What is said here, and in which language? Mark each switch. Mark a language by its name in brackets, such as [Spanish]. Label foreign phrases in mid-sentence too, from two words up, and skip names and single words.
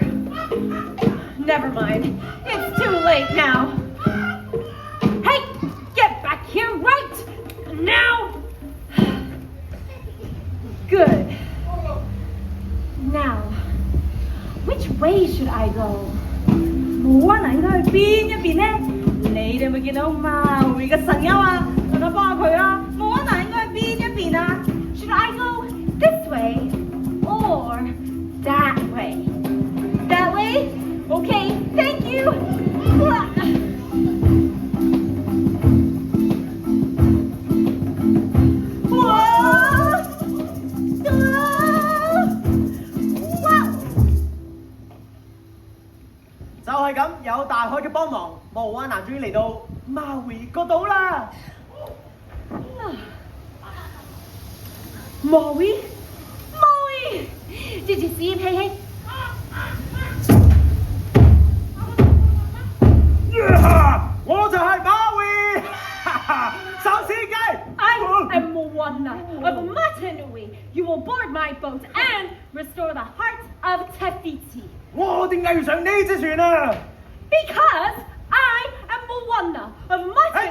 [English] Never mind. It's too late now. Hey, get back here right now! Good. Now, which way should I go? [Cantonese] 冇啊，應該去邊一邊咧？你哋有冇見到貓會嘅神鈎啊？大家幫下佢啊！冇啊，應該去邊一邊啊 [English] ？Should I go this way or that way? That way? Okay, thank you. [Cantonese] 就係咁，有大海嘅幫忙，莫安娜終於嚟到馬維個島啦。 [English] Maui? Did you see him, Hey Hey? Yeah! [Cantonese] 我就係馬維，手撕雞。 [English] I am Moana of Matanui. You will board my boat and restore the heart of Tefiti. [Cantonese] 我點解要上呢隻船啊 [English] ？Because I am Moana of Matanui.